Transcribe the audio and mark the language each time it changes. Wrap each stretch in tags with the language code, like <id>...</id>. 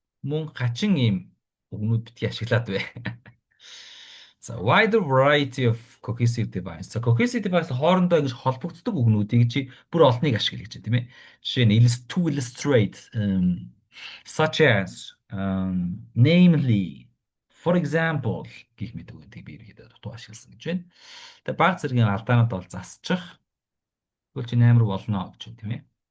<mn>Мөн хачин ийм өгнүүд битгий ашиглаад бай.</mn> <en>За wider variety of cohesive device.</en> <mn>За cohesive device хоорондоо ингэж холбогддог үгнүүдийг чи бүр олныг ашигла гэж байна тийм ээ. Жишээ нь</mn> <en>to illustrate such as namely for example</en> <mn>гэх мэт үгнүүдийг би ерөөдөө дутуу ашигласан гэж байна. Тэгээ баг зэргийн алдаанууд бол засчих. Тэгвэл чи 8 руу болно гэж байна тийм ээ.</mn>